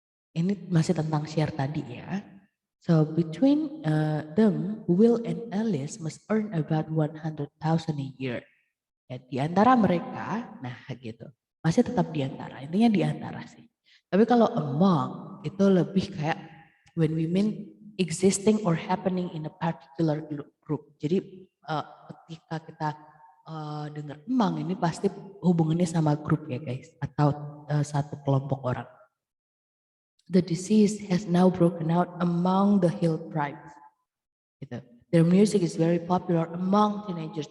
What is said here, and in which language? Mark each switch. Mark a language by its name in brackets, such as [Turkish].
[Indonesian] Ini masih tentang share tadi ya. [English] So between them, Will and Alice must earn about 100,000 a year. [Indonesian] Ya, di antara mereka, nah gitu. Masih tetap di antara, intinya di antara sih. Tapi kalau among itu lebih kayak [English] when we mean existing or happening in a particular group. [Indonesian] Jadi ketika kita dengar among ini pasti hubungannya sama grup ya guys, atau satu kelompok orang. [English] The disease has now broken out among the hill tribes. Gitu. Their music is very popular among teenagers.